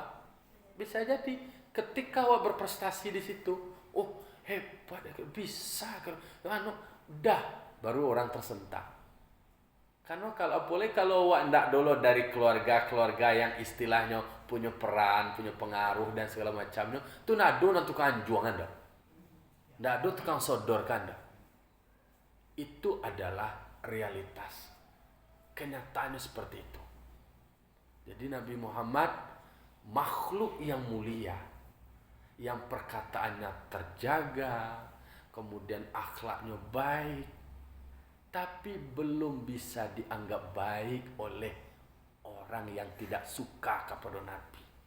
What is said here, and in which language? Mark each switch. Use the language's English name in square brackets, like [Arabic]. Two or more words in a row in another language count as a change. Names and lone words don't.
[Indonesian] Bisa jadi ketika awak berprestasi di situ, oh hebat, bisa dah baru orang tersentak. Karena kalau awak ndak dulu dari keluarga yang istilahnya punya peran, punya pengaruh dan segala macamnya, [Minangkabau] tu nado nanti tukang juangan dah. Ndak ada tukang sodorkan dah. [Indonesian] Itu adalah realitas. Kenyataannya seperti itu. Jadi Nabi Muhammad makhluk yang mulia, yang perkataannya terjaga, kemudian akhlaknya baik, tapi belum bisa dianggap baik oleh orang yang tidak suka kepada Nabi.